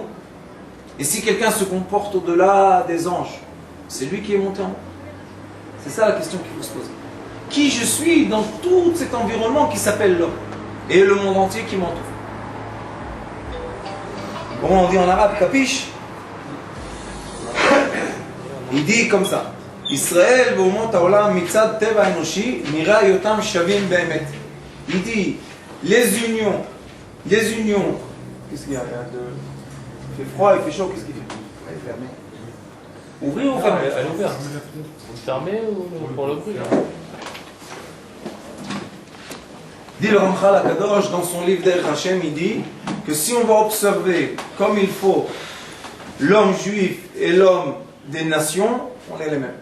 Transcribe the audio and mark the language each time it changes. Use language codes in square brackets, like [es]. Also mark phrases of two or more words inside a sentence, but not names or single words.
[fr] Et si quelqu'un se comporte au-delà des anges, c'est lui qui est monté en haut? C'est ça la question qu'il faut se poser. Qui je suis dans tout cet environnement qui s'appelle l'homme et le monde entier qui m'entoure? Bon, on dit en arabe, capiche? Il dit comme ça. [he] Israël ואומות העולם מצד טבע האנושי נראה היותם שווים באמת. [fr] Il dit les unions, qu'est-ce qu'il y a? Il fait froid, il fait chaud, qu'est-ce qu'il fait? Il est fermé. Ouvrir ou fermer? Elle est ouverte. Fermé ou pour l'ouvrir? Dit le Ramchal HaKadosh dans son livre d'Erech Hashem, il dit que si on va observer comme il faut l'homme juif et l'homme des nations, on est les mêmes.